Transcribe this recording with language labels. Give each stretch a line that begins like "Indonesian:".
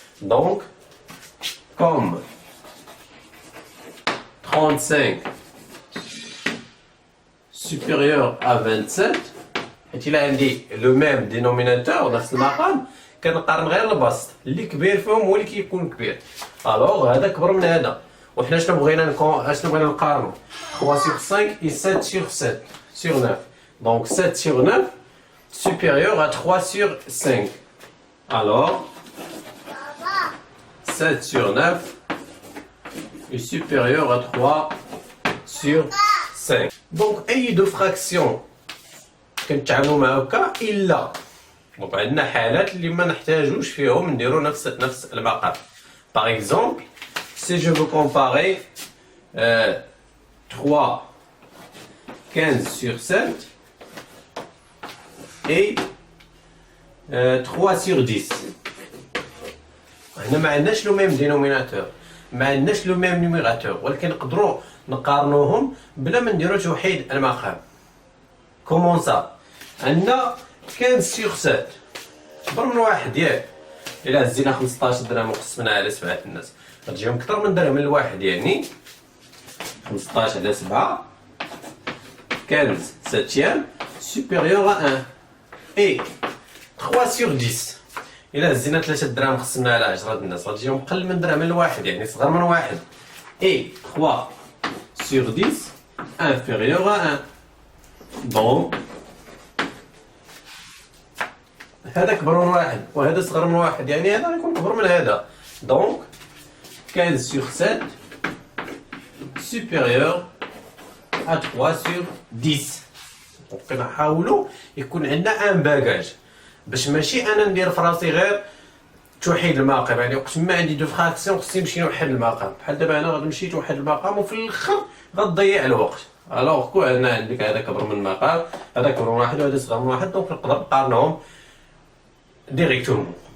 Arabic: دونك كوم
French: 35 supérieur à 27
Arabic: حيت إلا عندي
French: لو ميم دينوميناتور
Arabic: نفس المقام كنقارن غير البسط، اللي كبير فيهم هو اللي كيكون كبير. الوغ هذا كبر من هذا، وحنا شنو بغينا نقارنو
French: 3 sur 5 et 7 sur 7 sur 9. Donc 7 sur 9 supérieur à 3 sur 5. Alors 7 sur 9 est supérieur à 3 sur 5.
Arabic: Donc أي
French: دو فراكسيون
Arabic: كنتعاملوا مع هكا إلا دونك عندنا حالات اللي ما نحتاجوش فيهم نديرو نفس المقام.
French: Par exemple, si je veux comparer 3 15 sur 7 et 3 sur 10.
Arabic: هنا ما عندناش
French: لو ميم دينوميناتور،
Arabic: ما عندناش
French: لو ميم نيميراتور،
Arabic: ولكن نقدروا نقارنوهم بلا ما نديرو توحيد المقام. كومون سا؟ عندنا 15 sur 7 كبر من واحد ياك، إلا هزينا 15 درهم وقسمناها على 7 الناس غتجيهم كثر من درهم الواحد، يعني 15 على 7
French: 15 septième supérieur à 1 et 3 sur 10.
Arabic: إلا هزينا 3 دراهم قسمناها على 10 الناس غتجيهم قل من درهم الواحد، يعني صغر من واحد.
French: et 3 sur 10 inférieur à 1.
Arabic: donc هذا كبر من واحد وهذا صغر من واحد، يعني هذا غيكون كبر من هذا.
French: donc 15 sur 7 supérieur à 3 sur 10.
Arabic: دونك كنحاولوا يكون عندنا
French: ان باكاج
Arabic: باش ماشي انا ندير في راسي غير توحيد المقام، يعني وقت ما عندي دو فراكسيون خصني نمشي نوحد المقام. بحال دابا انا غنمشي توحد المقام وفي الاخر غتضيع الوقت. الوغ كون انا عندك هذا كبر من المقام هذا كبر من واحد وهذا صغر من واحد، دونك نقدر نقارنهم ديريكتومون.